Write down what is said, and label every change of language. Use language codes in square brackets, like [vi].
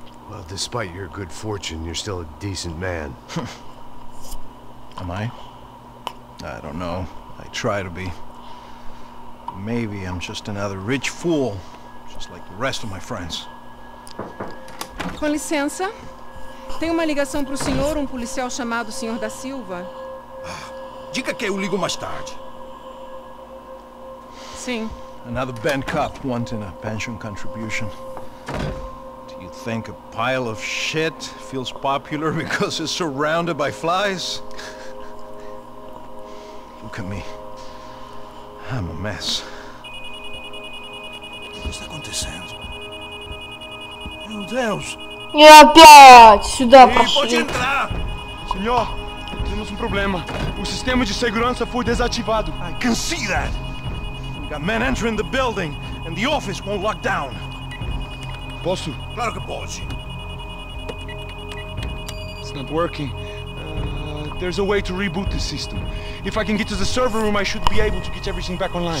[en] Well, despite your good fortune, you're still a decent man. Am I? I don't know. I try to be. Maybe I'm just another rich fool, just like the rest of my friends. [pt] Com licença. Tem uma ligação para o senhor, um policial chamado Sr. da Silva. Diga que eu ligo mais tarde. Sim. [en] Another band cop wanting a pension contribution. Do you think a pile of shit feels popular because it's surrounded by flies? Look at me. I'm a mess. [pt] O que está acontecendo? Meu Deus! [ru] И опять сюда пошли. [pt] Pode entrar! Senhor, temos problema. O sistema de segurança foi desativado. [en] I can see that. We got men entering the building, and the office won't lock down. [pt] Posso? Claro que pode. [en] It's not working. There's a way to reboot the system. If I can get to the server room, I should be able to get everything back online.